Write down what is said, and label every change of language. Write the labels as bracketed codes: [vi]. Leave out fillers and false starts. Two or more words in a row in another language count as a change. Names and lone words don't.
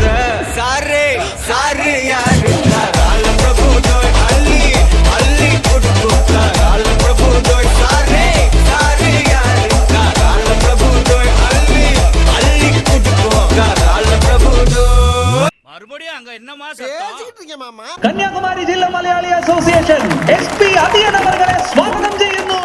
[ta] சாரே சாரு யாரு பிரபு தோய் அள்ளி அள்ளி கொடுத்தா பிரபு தோய். சாரே சாரு யாரு பிரபு தோய் அள்ளி அள்ளி கொடுத்தா பிரபு தோய். மறுபடியும் அங்க என்னம்மா பேசிக்கிட்டு இருக்க മാമാ. [ml] കന്യാകുമാരി ജില്ലാ മലയാളി അസോസിയേഷൻ SP അതിയൻ അവരെ സ്വാഗതം ചെയ്യുന്നു.